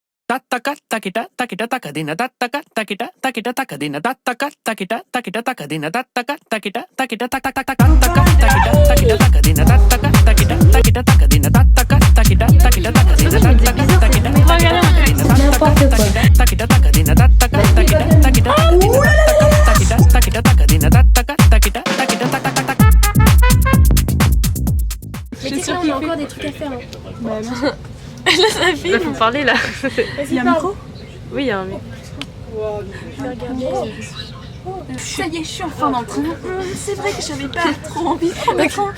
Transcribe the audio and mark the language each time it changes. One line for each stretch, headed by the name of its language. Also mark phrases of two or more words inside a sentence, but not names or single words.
French: tattaka takita takita takadina tattaka takita takita takadina tattaka takita takita takadina tattaka takita takita takita takita takadina tattaka takita takita takadina tattaka takita takita takadina tattaka takita takita takadina tattaka takita takita takita takadina tattaka takita takita takita. Mais tu sais, on a encore des trucs à faire. Hein. Là, ça filme. Faut parler là. Il y a un micro? Oui, il y a un micro. Je vais regarder. Ça y est, je suis enfin dans le train. C'est vrai que j'avais pas trop envie de prendre le train.